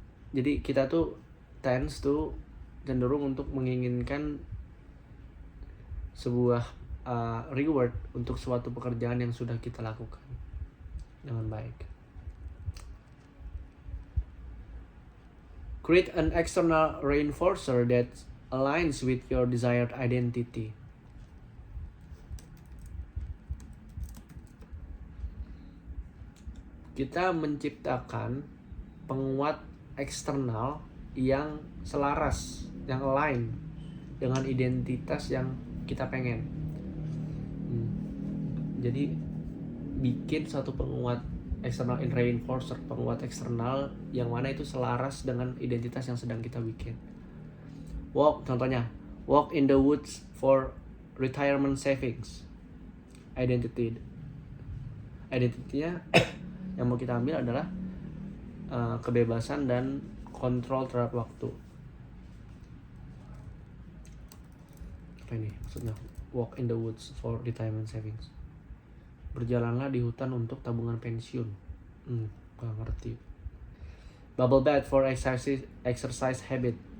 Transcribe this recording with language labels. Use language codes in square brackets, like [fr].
[id] Jadi kita tuh [en] tends to [id] cenderung untuk menginginkan sebuah reward untuk suatu pekerjaan yang sudah kita lakukan dengan baik. [en] Create an external reinforcer that aligns with your desired identity. [id] kita menciptakan penguat eksternal yang selaras, yang align dengan identitas yang kita pengen. Jadi bikin satu penguat external reinforcer, penguat eksternal yang mana itu selaras dengan identitas yang sedang kita bikin. [en] Contohnya, walk in the woods for retirement savings. [id] Identitinya yang mau kita ambil adalah kebebasan dan kontrol terhadap waktu. Apa ini maksudnya? [en] Walk in the woods for retirement savings. [id] Berjalanlah di hutan untuk tabungan pensiun. Gak ngerti. [en] Bubble bath for exercise habit.